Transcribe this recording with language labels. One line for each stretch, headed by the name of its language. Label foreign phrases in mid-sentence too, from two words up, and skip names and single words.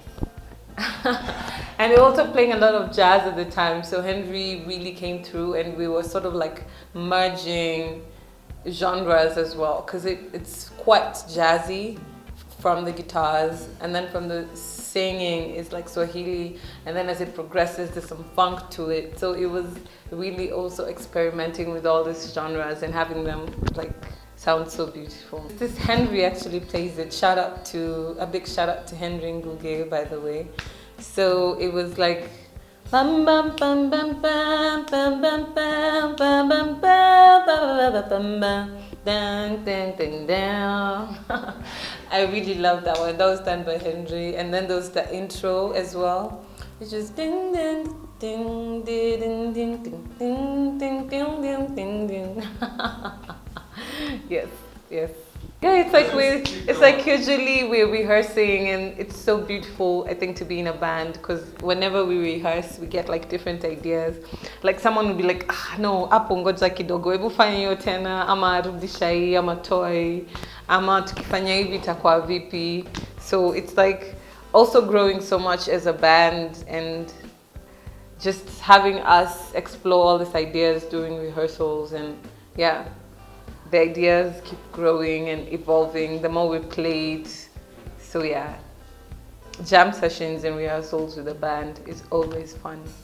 English: And we were also playing a lot of jazz at the time, so Henry really came through, and we were sort of like merging genres as well, because it's quite jazzy from the guitars, and then from the singing is like Swahili, and then as it progresses there's some funk to it. So it was really also experimenting with all these genres and having them like sound so beautiful. This Henry actually plays it. A big shout out to Henry Nguge, by the way. So it was like bam bam bam bam bam bam bam bam bam bam bam bam bam dang dang dang dang. I really love that one. That was done by Henry, and then there was the intro as well. It's just ding ding ding ding ding ding ding ding ding ding ding ding. Yes, yes. Yeah, it's like usually we're rehearsing, and it's so beautiful, I think, to be in a band, because whenever we rehearse we get like different ideas. Like someone will be like, no,
Swahili: hapo ngoja kidogo, hebu fanya hiyo tena, ama rudisha hii, ama toy, ama tukifanya hivi itakuwa vipi.
English: So it's like also growing so much as a band, and just having us explore all these ideas during rehearsals. And yeah, the ideas keep growing and evolving the more we play it. So yeah, jam sessions and rehearsals with the band is always fun.